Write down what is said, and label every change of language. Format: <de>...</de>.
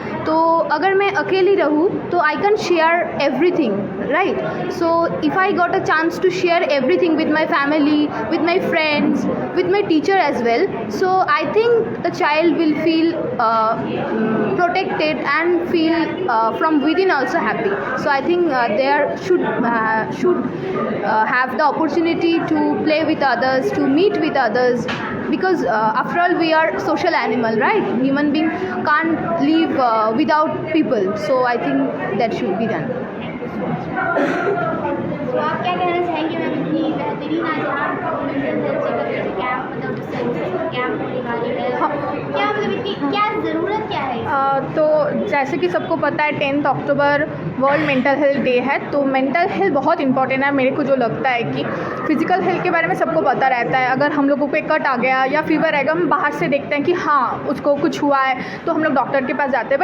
<hi>तो अगर मैं अकेली रहूँ तो</hi> <en>I can share everything, right? So if I got a chance to share everything with my family, with my friends, with my teacher as well, so I think the child will feel protected and feel from within also happy. So I think there should have the opportunity to play with others, to meet with others, because after all we are social animal, right? Human being can't live without people. So I think that should be done.</en> <hi>तो आप क्या कहना चाहेंगे ma'am, इतनी बेहतरीन आज यहाँ mental health checkup camp, मतलब कैंप होने वाली है, क्या मतलब इतनी क्या ज़रूरत क्या है? तो जैसे कि सबको पता है 10 October world mental health day है. तो मेंटल हेल्थ बहुत इंपॉर्टेंट है. मेरे को जो लगता है कि फिजिकल हेल्थ के बारे में सबको पता रहता है, अगर हम लोगों को एक कट आ गया या फीवर आएगा, हम बाहर से देखते हैं कि हाँ उसको कुछ हुआ है तो हम लोग डॉक्टर के पास जाते हैं.</hi>